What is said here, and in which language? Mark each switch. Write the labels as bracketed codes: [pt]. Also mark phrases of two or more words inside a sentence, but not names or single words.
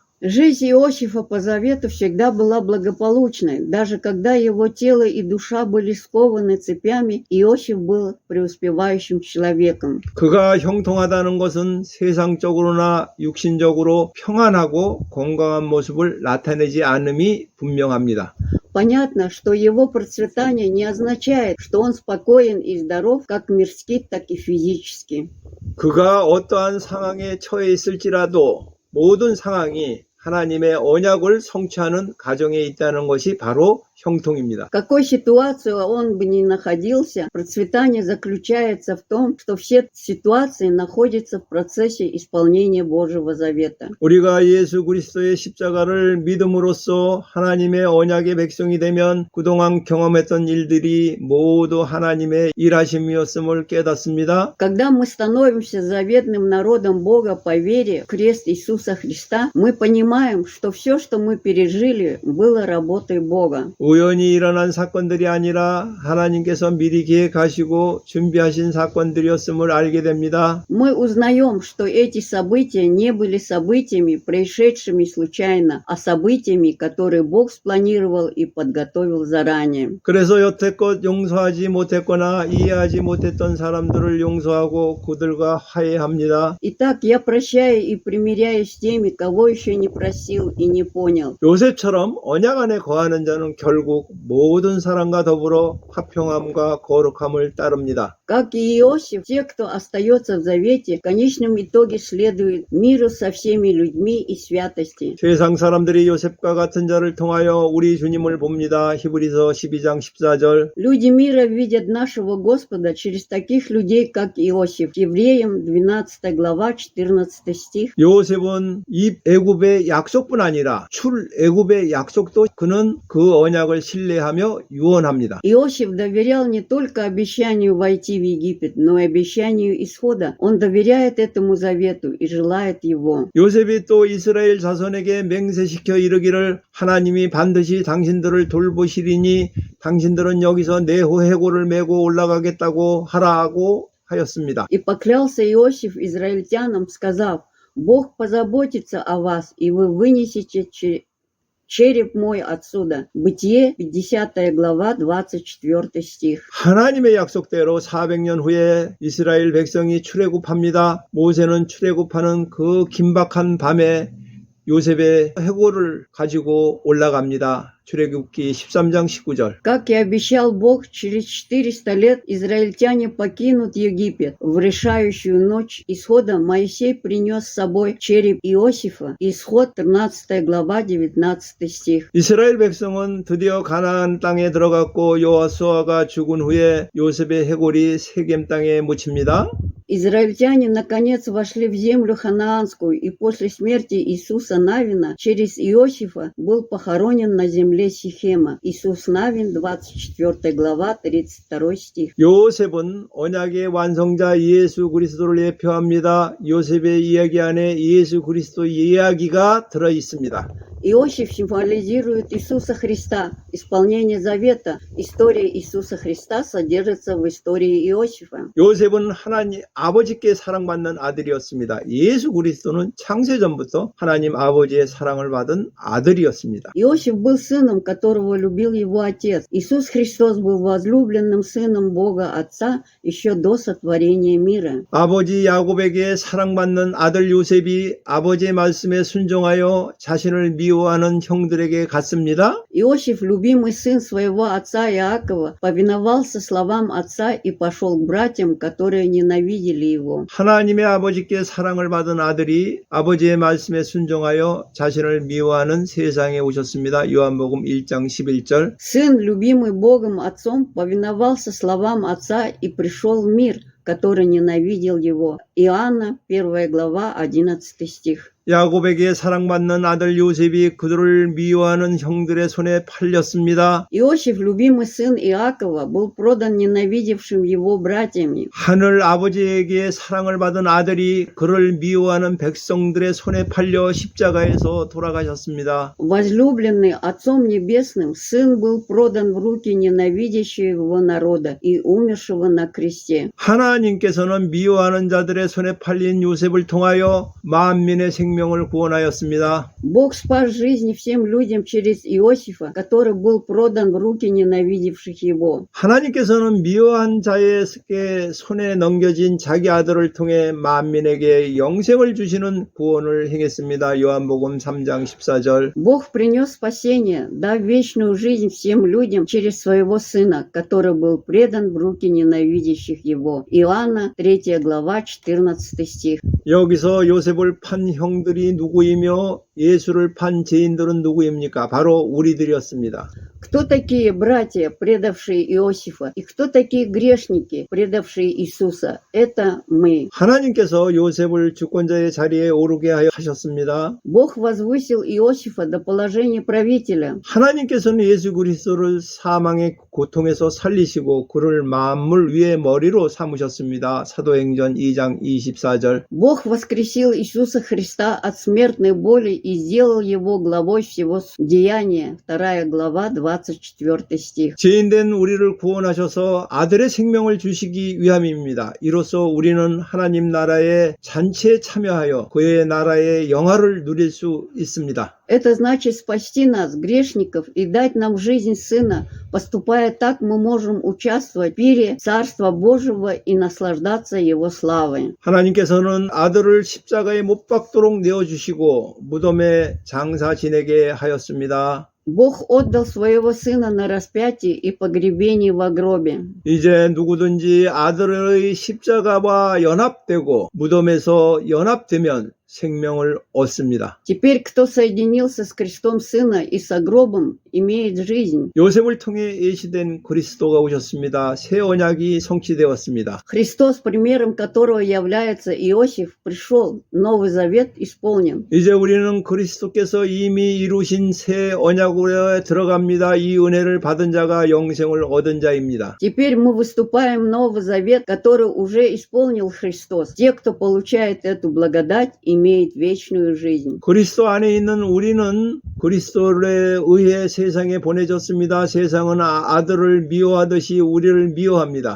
[ru] Жизнь Иосифа по завету всегда была благополучной. Даже когда его тело и душа были скованы цепями, Иосиф был преуспевающим человеком. [ko] 그가 형통하다는 것은 세상적으로나 육신적으로 평안하고 건강한 모습을 나타내지 않음이 분명합니다. [ru] Понятно, что его процветание не означает, что он спокоен и здоров, как мирски, так и физически. [ko] 그가 어떠한 상황에 처해 있을지라도 모든 상황이 하나님의 언약을 성취하는 과정에 있다는 것이 바로 형통입니다. [ru] В какой ситуации он бы ни находился, процветание заключается в том, что все ситуации находятся в процессе исполнения Божьего завета. [ko] 우리가 예수 그리스도의 십자가를 믿음으로써 하나님의 언약의 백성이 되면 그동안 경험했던 일들이 모두 하나님의 일하심이었음을 깨닫습니다. [ru] Когда мы становимся заветным народом Бога по вере в крест Иисуса Христа, мы понимаем, что все, что мы пережили, было работой Бога. [ko] 우연히 일어난 사건들이 아니라 하나님께서 미리 계획하시고 준비하신 사건들이었음을 알게 됩니다. [ru] Мы узнаем, что эти события не были событиями, происшедшими случайно, а событиями, которые Бог спланировал и подготовил заранее. [ko] 그래서 여태껏 용서하지 못했거나 이해하지 못했던 사람들을 용서하고 그들과 화해합니다. [ru] Итак, я прощаю и примиряюсь с теми, кого еще не просил и не понял. [ko] 요셉처럼 언약 안에 거하는 자는 결국 모든 사람과 더불어 화평함과 거룩함을 따릅니다. [ru] Как и Иосиф, те, кто остается в завете, в конечном итоге следуют миру со всеми людьми и святости. [ko] 세상 사람들이 요셉과 같은 자를 통하여 우리 주님을 봅니다. 히브리서 12장 14절. [ru] Люди мира видят нашего Господа через таких людей, как Иосиф. Евреям 12 глава, 14 стих. [ko] 요셉은 입 애굽의 약속뿐 아니라 출 애굽의 약속도 그는 그 언약을 신뢰하며 유언합니다. [ru] Иосиф доверял не только обещанию войти в Египет, но и обещанию исхода. Он доверяет этому завету и желает его. [ko] 요셉이 또 이스라엘 자손에게 맹세시켜 이르기를 하나님이 반드시 당신들을 돌보시리니 당신들은 여기서 네호 해골을 메고 올라가겠다고 하라고 하였습니다. [ru] И поклялся Иосиф израильтянам, сказав: Бог позаботится о вас, и вы вынесете череп мой отсюда. Бытие, 50 глава, 24 стих. [ko] 하나님의 약속대로 400년 후에 이스라엘 백성이 출애굽합니다. 모세는 출애굽하는 그 긴박한 밤에 요셉의 해골을 가지고 올라갑니다. 출애굽기 13장 19절. [ru] Как и обещал Бог, через 400 лет израильтяне покинут Египет. В решающую ночь исхода Моисей принес с собой череп Иосифа. Исход 13 глава, 19 стих. [ko] 이스라엘 백성은 드디어 가나안 땅에 들어갔고 여호수아가 죽은 후에 요셉의 해골이 세겜 땅에 묻힙니다. [ru] Израильтяне наконец вошли в землю ханаанскую, и после смерти Иисуса Навина через Иосифа был похоронен на земле Сихема. Иисус Навин, 24 глава, 32 стих. [ko] 요셉은 언약의 완성자 예수 그리스도를 예표합니다. 요셉의 이야기 안에 예수 그리스도 이야기가 들어 있습니다. [ru] Иосиф символизирует Иисуса Христа. Исполнение завета, история Иисуса Христа содержится в истории Иосифа. [ko] 요셉은 아버지께 사랑받는 아들이었습니다. 예수 그리스도는 창세전부터 하나님 아버지의 사랑을 받은 아들이었습니다. [ru] Иосиф был сыном, которого любил его отец. Иисус Христос был возлюбленным сыном Бога Отца еще до сотворения мира. [ko] 아버지 야곱에게 사랑받는 아들 요셉이 아버지의 말씀에 순종하여 자신을 미워하는 형들에게 갔습니다. [ru] Иосиф, любимый сын своего отца Иакова, повиновался словам отца и пошел к братьям, которые ненавидели его. [ko] 하나님의 아버지께 사랑을 받은 아들이 아버지의 말씀에 순종하여 자신을 미워하는 세상에 오셨습니다. 요한복음 1장 11절. [ru] Сын, любимый Богом Отцом, повиновался словам отца и пришел в мир, который ненавидел его. Иоанна, 1 глава, 11 стих. [ko] 야곱에게 사랑받는 아들 요셉이 그들을 미워하는 형들의 손에 팔렸습니다. [ru] Иосиф, любимый сын Иакова, был продан ненавидевшим его братьями. [ko] 하늘 아버지에게 사랑을 받은 아들이 그를 미워하는 백성들의 손에 팔려 십자가에서 돌아가셨습니다. [ru] Возлюбленный Отцом Небесным, сын был продан в руки ненавидящего его народа и умершего на кресте. [ko] 하나님께서는 미워하는 자들의 손에 팔린 요셉을 통하여 만민의 생명을 구원하였습니다. [ru] Бог спас жизни всем людям через Иосифа, который был продан в руки ненавидевших его. [ko] 하나님께서는 미워한 자에게 손에 넘겨진 자기 아들을 통해 만민에게 영생을 주시는 구원을 행했습니다. 요한복음 3장 14절. [ru] Бог принес спасение, дав вечную жизнь всем людям через своего Сына, который был предан в руки ненавидящих его. Иоанна, 3 глава, 14 стих. [ko] 여기서 요셉을 판 형들이 누구이며 예수를 판 죄인들은 누구입니까? 바로 우리들이었습니다. [ru] Кто такие братья, предавшие Иосифа? И кто такие грешники, предавшие Иисуса? Это мы. [ko] 하나님께서 요셉을 주권자의 자리에 오르게 하셨습니다. [ru] Бог возвысил Иосифа до положения правителя. [ko] 하나님께서는 예수 그리스도를 사망의 고통에서 살리시고 그를 만물 위의 머리로 삼으셨습니다. 사도행전 2장 24절. [ru] Бог воскресил Иисуса Христа от смертной боли и сделал его главой всего деяния. 2 глава, 24 стих. [ko] 죄인된 우리를 구원하셔서 아들의 생명을 주시기 위함입니다. 이로써 우리는 하나님 나라의 잔치에 참여하여 그의 나라의 영화를 누릴 수 있습니다. [ru] Это значит спасти нас, грешников, и дать нам жизнь Сына. Поступая так, мы можем участвовать в пире Царства Божьего и наслаждаться Его славой. [ko] 하나님께서는 아들을 십자가에 못 박도록 내어주시고 무덤에 장사 지내게 하였습니다. [ru] Бог отдал своего Сына на распятие и погребение во гробе. [ko] 이제 누구든지 아들의 십자가와 연합되고 무덤에서 연합되면 생명을 얻습니다. [ru] Теперь, кто соединился с крестом Сына и со гробом, имеет жизнь. [ko] 요셉을 통해 예시된 그리스도가 오셨습니다. 새 언약이 성취되었습니다. [ru] Христос, примером которого является Иосиф, пришел. Новый Завет исполнен. [ko] 이제 우리는 그리스도께서 이미 이루신 새 언약으로 들어갑니다. 이 은혜를 받은 자가 영생을 얻은 자입니다. [ru] Теперь мы выступаем в Новый Завет, который уже исполнил Христос. Те, кто получает эту благодать, имеет вечную жизнь. [ko] 그리스도 안에 있는 우리는 그리스도에 의해 세상에 보내졌습니다. 세상은 아들을 미워하듯이 우리를 미워합니다.